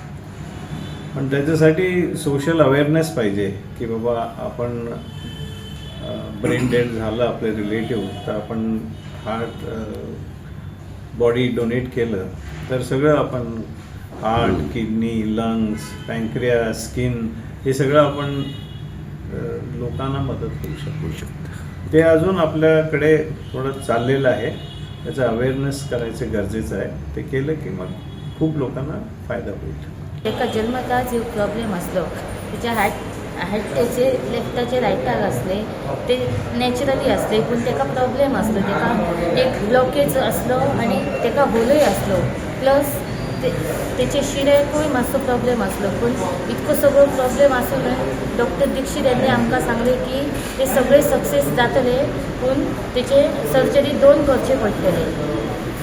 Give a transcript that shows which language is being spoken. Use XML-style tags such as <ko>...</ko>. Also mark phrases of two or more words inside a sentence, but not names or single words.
<mr>पण त्याच्यासाठी</mr> <en>social awareness</en> <mr>पाहिजे की बाबा आपण</mr> <en>brain dead</en> <mr>झालं आपले रिलेटिव्ह तर आपण</mr> <en>heart body donate</en> <mr>केलं तर सगळं आपण हार्ट, किडनी, लंग्स, पँक्रियास, स्किन हे सगळं आपण लोकांना मदत करू शकतो. ते अजून आपल्याकडे थोडं चाललेलं आहे. त्याचं अवेअरनेस करायचं गरजेचं आहे. ते केलं की मग खूप लोकांना फायदा होईल.</mr> <kok>एका जन्मता जो प्रॉब्लेम असलो त्याच्या हार्टाचे लेफ्टाचे रायटाक असले ते नॅचरली असले पूण ताका प्रॉब्लेम असलो ताका एक ब्लॉकेज असलो आनी ताका होलय असलो प्लस त्याचे शिरेकूय मातसो प्रॉब्लेम असलो पूण इतको सगळो प्रॉब्लेम आसून डॉक्टर दीक्षित यांनी आमकां सांगले की ते सगळे सक्सेस जातले पूण त्याचे सर्जरी 2 करचे पडटले.</kok>